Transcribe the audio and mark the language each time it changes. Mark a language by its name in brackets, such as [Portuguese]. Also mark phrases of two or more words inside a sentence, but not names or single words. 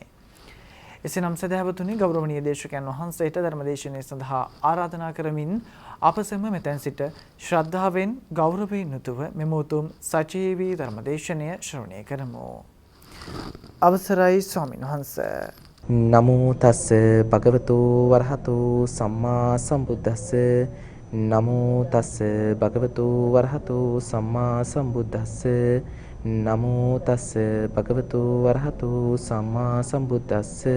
[Sinhala] එසේනම් සදහවතුනි ගෞරවනීය දේශකයන් වහන්සේට ධර්මදේශනය සඳහා ආරාධනා කරමින් අප සැම මෙතෙන් සිට ශ්‍රද්ධාවෙන් ගෞරවයෙන් යුතුව මෙම උතුම් සජීවී ධර්මදේශනය ශ්‍රවණය කරමු. අවසරයි ස්වාමීන් වහන්සේ. [Pali] නමෝ තස්ස භගවතු වරහතු සම්මා සම්බුද්දස්ස නමෝ තස්ස භගවතු වරහතු සම්මා සම්බුද්දස්ස නමෝ තස්ස භගවතු වරහතු සම්මා සම්බුද්දස්ස